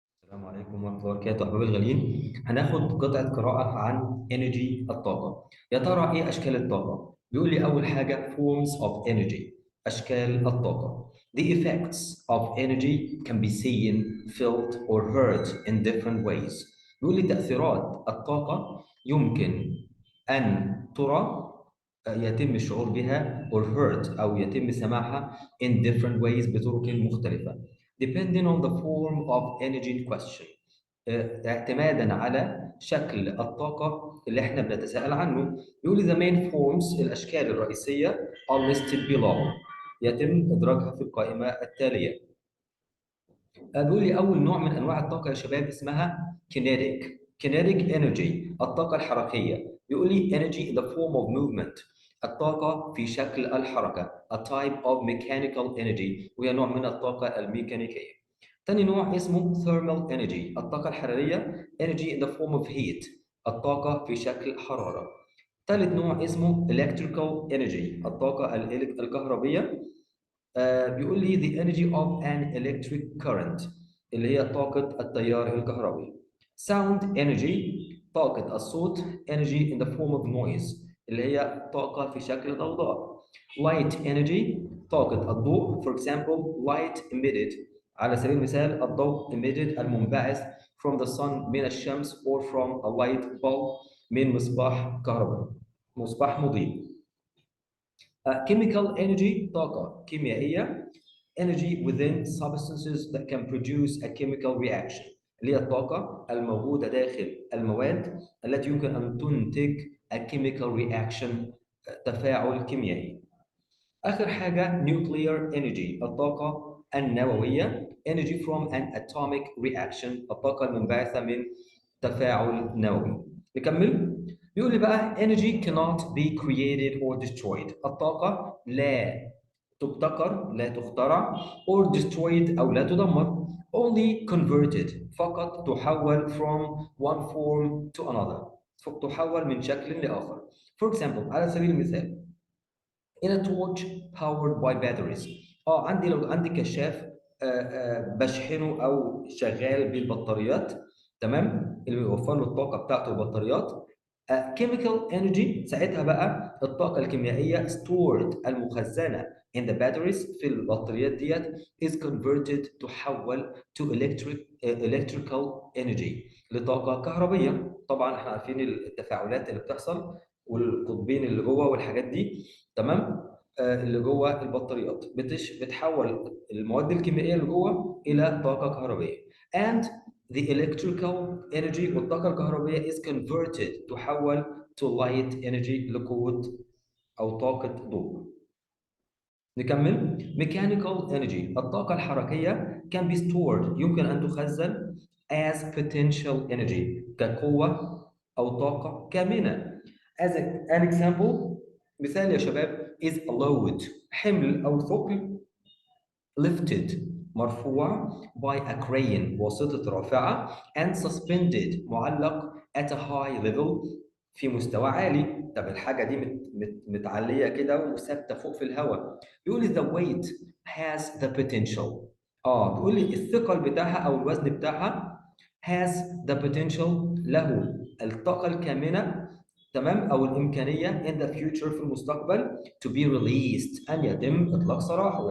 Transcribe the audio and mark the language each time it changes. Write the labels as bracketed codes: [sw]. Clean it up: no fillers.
[ar] السلام عليكم ورحمة الله وبركاته أحبابي الغاليين. هناخد قطعة قراءة عن energy الطاقة. يا ترى إيه أشكال الطاقة؟ بيقول لي أول حاجة [en] forms of energy، [ar] أشكال الطاقة. [en] The effects of energy can be seen, felt or heard in different ways. [ar] بيقول لي تأثيرات الطاقة يمكن أن ترى، يتم الشعور بها [en] or heard [ar] أو يتم سماعها [en] in different ways [ar] بطرق مختلفة. [en] Depending on the form of energy in question، [ar] اعتمادا على شكل الطاقة اللي احنا بنتساءل عنه. يقول لي [en] the main forms، [ar] الأشكال الرئيسية [en] are listed below، [ar] يتم إدراجها في القائمة التالية. بيقول لي أول نوع من أنواع الطاقة يا شباب اسمها kinetic energy، الطاقة الحركية. بيقول لي [en] energy in the form of movement، [ar] الطاقة في شكل الحركة. [en] a type of mechanical energy، [ar] وهي نوع من الطاقة الميكانيكية. تاني نوع اسمه thermal energy، الطاقة الحرارية. [en] energy in the form of heat، [ar] الطاقة في شكل حرارة. ثالث نوع اسمه electrical energy، الطاقة الكهربية. بيقول لي [en] the energy of an electric current، [ar] اللي هي طاقة التيار الكهربي. [en] sound energy، [ar] طاقة الصوت. [en] energy in the form of noise، [ar] اللي هي طاقة في شكل ضوضاء. [en] light energy، [ar] طاقة الضوء. [en] for example light emitted، [ar] على سبيل المثال الضوء emitted المنبعث [en] from the sun [ar] من الشمس [en] or from a light bulb [ar] من مصباح كهربائي، مصباح مضيء. chemical energy، طاقة كيميائية. [en] energy within substances that can produce a chemical reaction، [ar] اللي هي الطاقة الموجودة داخل المواد التي يمكن أن تنتج [en] a chemical reaction، [ar] تفاعل كيميائي. آخر حاجة nuclear energy، الطاقة النووية. [en] energy from an atomic reaction، [ar] الطاقة المنبعثة من تفاعل نووي. نكمل. بيقول لي بقى [en] energy cannot be created or destroyed، [ar] الطاقة لا تبتكر، لا تخترع [en] or destroyed [ar] أو لا تدمر. [en] only converted، [ar] فقط تحول [en] from one form to another، [ar] تحول من شكل لآخر. [en] for example [ar] على سبيل المثال [en] in a torch powered by batteries. [ar] لو عندي كشاف بشحنه او شغال بالبطاريات، تمام، اللي بيوفر له الطاقه بتاعته البطاريات. chemical energy ساعتها بقى الطاقه الكيميائيه stored المخزنه [en] in the batteries [ar] في البطاريات ديت [en] is converted، [ar] تحول [en] to electrical energy، [ar] لطاقه كهربيه. طبعا احنا عارفين التفاعلات اللي بتحصل والقطبين اللي جوه والحاجات دي، تمام. اللي جوه البطاريات بتحول المواد الكيميائيه اللي جوه الى طاقه كهربائيه. [en] and the electrical energy، [ar] والطاقه الكهربائيه [en] is converted، تحول to light energy، [ar] لقوه او طاقه ضوء. نكمل. mechanical energy، الطاقه الحركيه [en] can be stored، [ar] يمكن ان تخزن [en] as potential energy، [ar] كقوه او طاقه كامنه. [en] as an example، [ar] مثال يا شباب [en] is a load، [ar] حمل أو ثقل. [en] lifted، مرفوع by a crane، [ar] واسطة رافعة. [en] and suspended، معلق at a high level، [ar] في مستوى عالي. طب الحاجة دي متعلية كده وثابتة فوق في الهواء. بيقول لي [en] the weight has the potential، [ar] بيقول لي الثقل بتاعها أو الوزن بتاعها [en] has the potential، [ar] له الطاقة الكامنة، تمام، او الامكانيه [en] in the future، [ar] في المستقبل [en] to be released، [ar] ان يتم اطلاق سراحه.